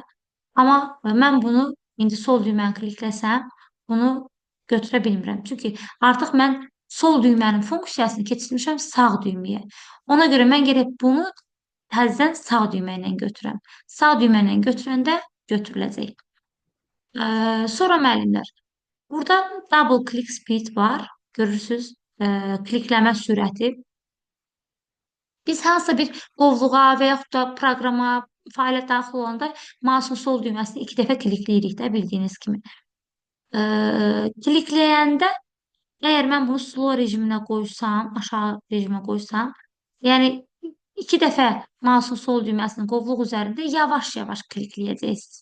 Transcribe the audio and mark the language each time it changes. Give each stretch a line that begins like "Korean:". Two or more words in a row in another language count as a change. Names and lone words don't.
Azerbaijani: Amma mən bunu indi sol düyməni klikləsəm, bunu götürə bilmirəm. Çünki artıq mən sol düymənin funksiyasını keçirmişəm sağ düyməyə. Ona görə mən gərək bunu təzədən sağ düymə ilə götürəm. Sağ düymə ilə götürəndə götürüləcək. Sonra müəllimlər, burada
English: double click speed
Azerbaijani: var. Görürsünüz, klikləmə sürəti. Biz hansısa bir qovluğa və yaxud da proqrama, failə daxil olanda mouse'un sol düyməsini 2 dəfə klikləyirik də bildiyiniz kimi. Klikləyəndə əgər mən bunu slow rejiminə qoysam, aşağı rejimə qoysam, yəni 2 dəfə mouse'un sol düyməsini qovluq üzərində yavaş-yavaş klikləyəcəksiniz.